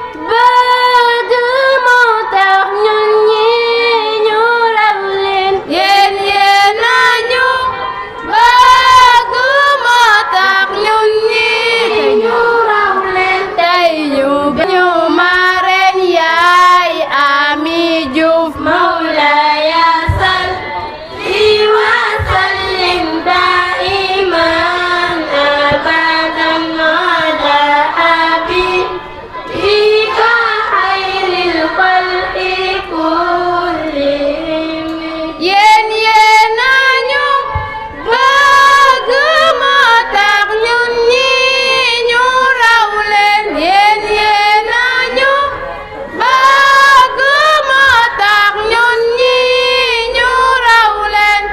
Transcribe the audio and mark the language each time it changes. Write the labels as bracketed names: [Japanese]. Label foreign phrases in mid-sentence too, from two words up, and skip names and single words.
[Wolof] bëgg moo tax ñun ñi ñu raw leen. Yéen yéen a ñu bëgg moo tax ñun ñi ñu raw leen. Tey ñu ñu marraine yaay Ami Diouf. [Arabic] مولاي صل وسلم دائما أبدا على حبيبك خير الخلق كلهم. [Wolof] Yéen yéen a ñu bëgg moo tax ñun ñi ñu raw leen. Yéen yéen a ñu bëgg moo tax ñun ñi ñu raw leen.